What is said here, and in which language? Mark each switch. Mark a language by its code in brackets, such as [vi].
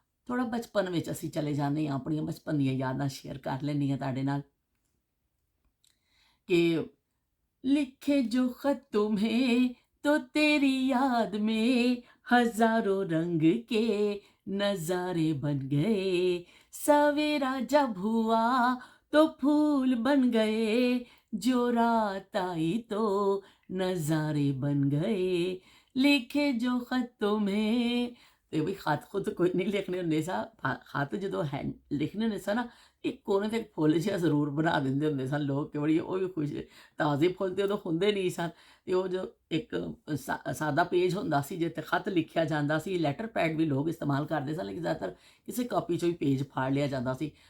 [pa] ਥੋੜ੍ਹਾ ਬਚਪਨ ਵਿੱਚ ਅਸੀਂ ਚਲੇ ਜਾਂਦੇ ਹਾਂ, ਆਪਣੀਆਂ ਬਚਪਨ ਦੀਆਂ ਯਾਦਾਂ ਸ਼ੇਅਰ ਕਰ ਲੈਂਦੀ ਹਾਂ ਤੁਹਾਡੇ ਨਾਲ [hi] कि लिखे जो खत तुम्हें तो तेरी याद में हजारों रंग के नजारे बन गए। सवेरा जब हुआ तो फूल बन गए, जो रात आई तो नजारे बन गए। लिखे जो खत तुम्हें [pa] ਤੇ ਵੀ ਖਤ ਖੁਦ ਕੋਈ ਨਹੀਂ ਲਿਖਣੇ ਹੁੰਦੇ ਸਾ, ਖਤ ਜਦੋਂ ਲਿਖਣੇ ਹੁੰਦੇ ਸਨ ਨਾ, ਇੱਕ ਕੋਨੇ ਤੇ ਇੱਕ ਫੁੱਲ ਜਿਹਾ ਜ਼ਰੂਰ ਬਣਾ ਦਿੰਦੇ ਹੁੰਦੇ ਸਨ ਲੋਕ, ਕਿ ਬੜੀ ਉਹ ਵੀ ਖੁਸ਼, ਤਾਜ਼ੇ ਫੁੱਲ ਤੇ ਉਦੋਂ ਹੁੰਦੇ ਨਹੀਂ ਸਨ। ਤੇ ਉਹ ਜੋ ਇੱਕ ਸਾਦਾ ਪੇਜ ਹੁੰਦਾ ਸੀ ਜਿਹ 'ਤੇ ਖਤ ਲਿਖਿਆ ਜਾਂਦਾ ਸੀ, ਲੈਟਰ ਪੈਡ ਵੀ ਲੋਕ ਇਸਤੇਮਾਲ ਕਰਦੇ ਸਨ, ਲੇਕਿਨ ਜ਼ਿਆਦਾਤਰ ਕਿਸੇ ਕਾਪੀ 'ਚੋਂ ਹੀ ਪੇਜ ਫਾੜ ਲਿਆ ਜਾਂਦਾ ਸੀ।